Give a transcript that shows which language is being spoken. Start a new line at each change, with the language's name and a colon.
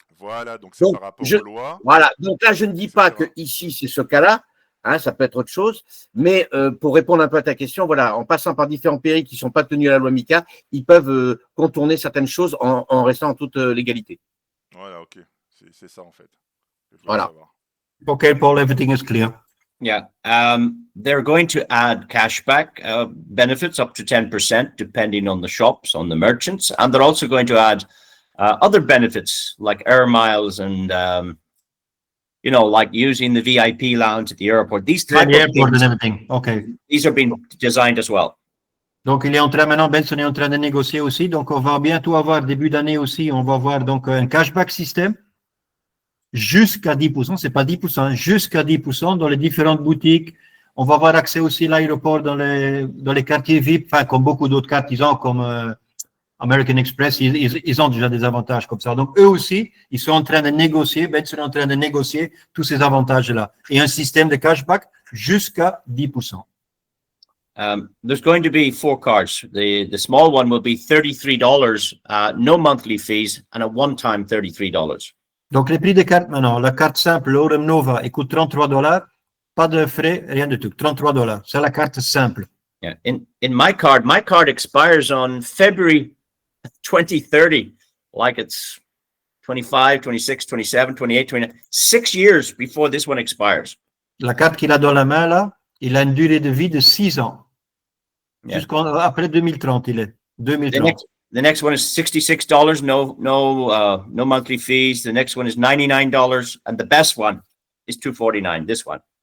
French: Voilà, donc c'est par rapport aux lois. Voilà, donc là, je ne dis pas que ici c'est ce cas-là, hein, ça peut être autre chose, mais pour répondre un peu à ta question, voilà, en passant par différents pays qui ne sont pas tenus à la loi MiCA, ils peuvent contourner certaines choses en restant en toute légalité. Voilà, ok, c'est ça en fait. Voilà.
English: Okay, Paul, everything is clear. Yeah. They're going to add cashback benefits up to 10%, depending on the shops, on the merchants. And they're also going to add other benefits like air miles and, like using the VIP lounge at the airport. These type of things, and everything. Okay. These are being designed as well.
French: Donc, il est en train, maintenant, Benson est en train de négocier aussi. Donc, on va bientôt avoir, début d'année aussi, on va avoir donc un cashback système jusqu'à 10%. C'est pas 10%, jusqu'à 10% dans les différentes boutiques. On va avoir accès aussi à l'aéroport dans les quartiers VIP, enfin, comme beaucoup d'autres cartes, ils ont comme American Express, ils ont déjà des avantages comme ça. Donc, eux aussi, ils sont en train de négocier, Benson est en train de négocier tous ces avantages-là. Et un système de cashback jusqu'à 10%.
English: There's going to be 4 cards. The small one will be $33, no monthly fees, and a one-time $33.
French: Donc, les prix des cartes maintenant, la carte simple, l'Orem Nova, elle coûte $33, pas de frais, rien de tout, $33. C'est la carte simple.
English: Yeah. In my card expires on February 2030, like it's 25, 26, 27, 28, 29, 6 years before this one expires.
French: La carte qu'il a dans la main, là, il a une durée de vie de 6 ans.
English: Yeah.
French: Après 2030, il est. 2030.
English: The next one is $66, no monthly fees. The next one is $99, and the best one is $249, this one.